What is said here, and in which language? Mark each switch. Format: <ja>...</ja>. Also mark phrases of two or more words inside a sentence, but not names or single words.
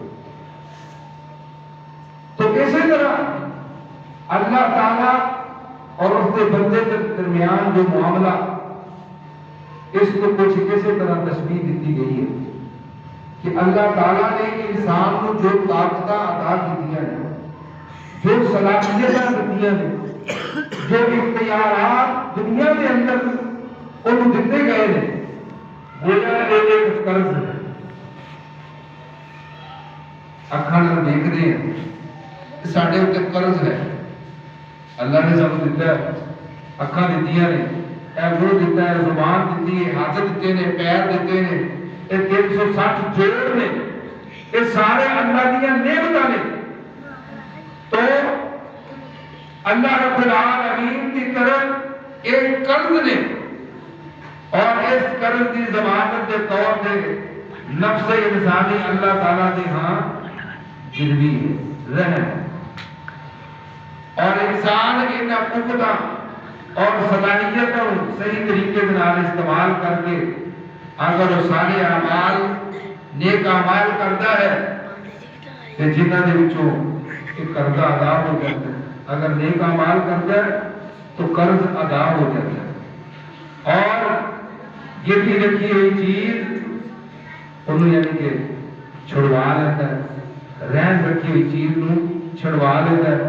<ur>تو اسی طرح اللہ تعالیٰ اور اس کے بندے کے درمیان جو معاملہ اس کو کچھ کسی طرح تشبیہ دیتی گئی ہے کہ اللہ تعالیٰ نے انسان کو جو طاقت عطا کی ہیں، جو صلاحیتیں دیتی ہیں، جو اختیارات دنیا کے اندر انہوں دیتے گئے ہیں، گویا ایک قرض ہے.</ur> <pa>اکھاں نال دیکھ رہے ہیں ساڈے اوپر قرض ہے.</pa> <ur>اللہ نے سب دیتا ہے،</ur> <pa>اکھاں دتیاں نے، اے منہ دیتا ہے، زبان دیتی ہے، ہاتھ دیتے نے، پیر دیتے نے، یہ 360 جوڑ نے، یہ سارے اللہ کی نعمتاں نے.</pa> <ur>تو اللہ</ur> <ar>رب العالمین</ar> <ur>کی طرف ایک قرض نے اور اس قرض کی ضمانت کے طور پہ نفس انسانی اللہ تعالیٰ نے ہاں گروی ہے، رہن. اور انسان ان قوتاں اور صلاحیتوں صحیح طریقے سے استعمال کر کے اگر وہ سارے اعمال نیک اعمال کرتا ہے کہ</ur> <pa>جنہاں دے وچوں</pa> <ur>قرض ادا ہو جاتا ہے. اگر نیک اعمال کرتا ہے تو قرض ادا ہو جاتا ہے. اور گروی رکھی ہوئی چیز انہوں یعنی کہ چھڑوا لیتا ہے، رہن رکھی ہوئی چیز نو چھڑوا لیتا ہے.</ur>